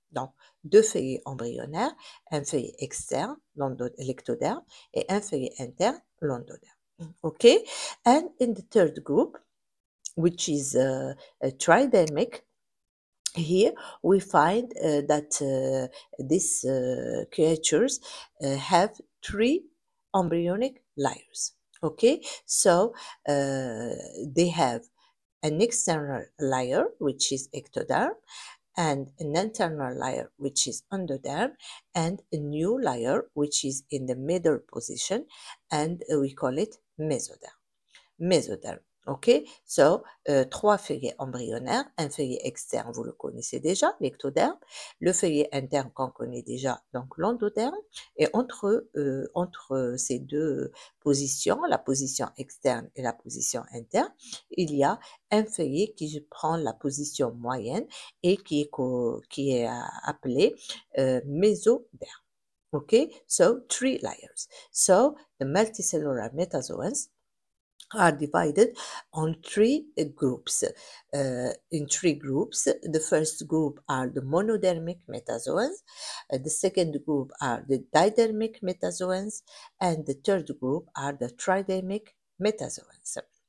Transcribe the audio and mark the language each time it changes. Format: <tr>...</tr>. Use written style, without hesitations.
<fr>Donc, deux feuillets embryonnaires, un feuillet externe, l'ectoderme, et un feuillet interne, l'endoderme.</fr> <en>Okay, and in the third group, which is a tridemic, here we find that these creatures have three embryonic layers. Okay, so they have an external layer, which is ectoderm, and an internal layer, which is endoderm, and a new layer, which is in the middle position, and we call it mesoderm.</en> <fr>Mésoderme. OK? So, trois feuillets embryonnaires, un feuillet externe, vous le connaissez déjà, l'ectoderme, le feuillet interne qu'on connaît déjà, donc l'endoderme, et entre ces deux positions, la position externe et la position interne, il y a un feuillet qui prend la position moyenne et qui est appelé mésoderme.</fr> <en>OK? So, three layers. So, the multicellular metazoans are divided on three groups. In three groups, the first group are the monodermic metazoans, the second group are the didermic metazoans, and the third group are the tridemic metazoans.</en>